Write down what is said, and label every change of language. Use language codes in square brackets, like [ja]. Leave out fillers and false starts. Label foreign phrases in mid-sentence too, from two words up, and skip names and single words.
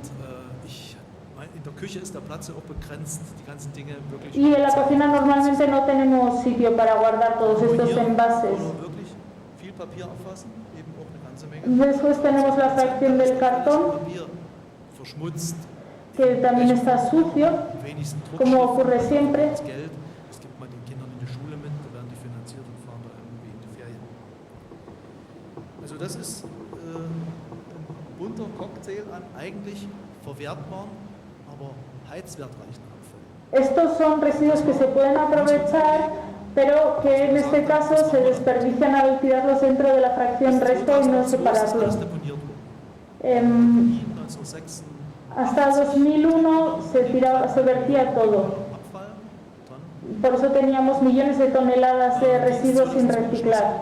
[es] Y en la cocina normalmente no tenemos sitio para guardar todos estos envases. Después tenemos la fracción del cartón, que también está sucio, como ocurre siempre. [de] Also das ist ein bunter Cocktail an eigentlich verwertbaren, aber heizwertreichen Abfällen. [es] Estos son residuos que se pueden aprovechar, pero que en este caso se desperdician al tirarlos dentro de la fracción resto y no separarlos. Hasta 2001 se vertía todo. Por eso teníamos millones de toneladas de residuos sin reciclar.